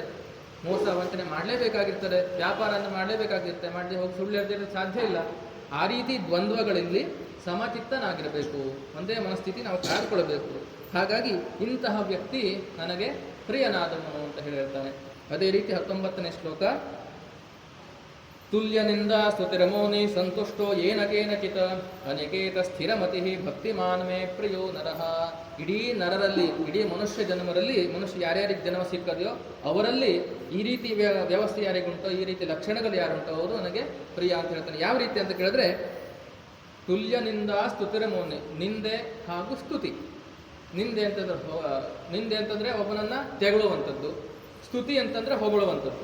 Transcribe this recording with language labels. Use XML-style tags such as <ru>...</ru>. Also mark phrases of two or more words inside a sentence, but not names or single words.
<kn>ಮೋಸ ವಂಚನೆ ಮಾಡಲೇಬೇಕಾಗಿರ್ತದೆ, ವ್ಯಾಪಾರವನ್ನು ಮಾಡಲೇಬೇಕಾಗಿರುತ್ತೆ, ಮಾಡದೆ ಹೋಗಿ ಸುಳ್ಳು ಹೇಳ್ದಿರೋದು ಸಾಧ್ಯ ಇಲ್ಲ. ಆ ರೀತಿ ದ್ವಂದ್ವಗಳಲ್ಲಿ ಸಮಚಿತ್ತನಾಗಿರಬೇಕು, ಒಂದೇ ಮನಸ್ಥಿತಿ ನಾವು ಕಾಯ್ದುಕೊಳ್ಬೇಕು. ಹಾಗಾಗಿ ಇಂತಹ ವ್ಯಕ್ತಿ ನನಗೆ ಪ್ರಿಯನಾದವನು ಅಂತ ಹೇಳಿರ್ತಾನೆ. ಅದೇ ರೀತಿ 19ನೇ ಶ್ಲೋಕ,</kn> <sa>ತುಲ್ಯನಿಂದ ಸ್ತುತಿರಮೋನಿ ಸಂತುಷ್ಟೋ ಏನ ಕೇನಚಿತ್ ಅನಿಕೇತ ಸ್ಥಿರಮತಿ ಭಕ್ತಿಮಾನ್ ಮೇ ಪ್ರಿಯೋ ನರಃ</sa> <kn>ಇಡೀ ನರರಲ್ಲಿ, ಇಡೀ ಮನುಷ್ಯ ಜನ್ಮರಲ್ಲಿ, ಮನುಷ್ಯ ಯಾರ್ಯಾರಿಗೆ ಜನ್ಮ ಸಿಕ್ಕದೆಯೋ ಅವರಲ್ಲಿ ಈ ರೀತಿ ವ್ಯವಸ್ಥೆ ಯಾರಿಗುಂಟೋ, ಈ ರೀತಿ ಲಕ್ಷಣಗಳು ಯಾರುಂಟೋ ಅವರು ನನಗೆ ಪ್ರಿಯ ಅಂತ ಹೇಳ್ತಾನೆ. ಯಾವ ರೀತಿ ಅಂತ ಕೇಳಿದ್ರೆ,</kn> <sa>ತುಲ್ಯ ನಿಂದ ಸ್ತುತಿರ ಮೌನಿ,</sa> <kn>ನಿಂದೆ ಹಾಗೂ ಸ್ತುತಿ. ನಿಂದೆ ಅಂತಂದ್ರೆ ಒಬ್ಬನನ್ನ ತೆಗಳುವಂಥದ್ದು, ಸ್ತುತಿ ಅಂತಂದ್ರೆ ಹೊಗಳುವಂಥದ್ದು.</kn>